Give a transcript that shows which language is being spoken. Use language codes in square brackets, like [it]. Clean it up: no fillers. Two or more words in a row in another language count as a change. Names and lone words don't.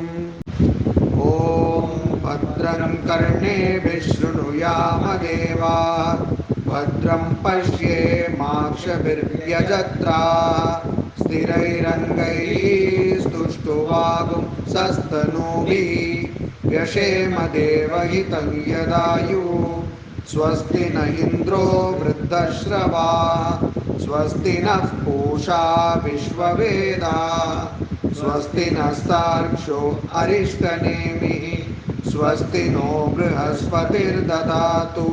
[sa] ഓം ഭദ്രം കർണേഭിः ശൃണുയാമദേവാः ഭദ്രം പശ്യേമാക്ഷഭിർയജത്രാः സ്ഥിരൈരംഗൈः സ്തുഷ്ടുവാഗുംസस्तनूभिः व्यशेम देवहितं यदायुः स्वस्ति न इन्द्रो वृद्धश्रवाः स्वस्ति नः पूषा विश्ववेदाः स्वस्ति नस्तार्क्ष्यो अरिष्टनेमिः स्वस्ति नो बृहस्पतिर्ददातु.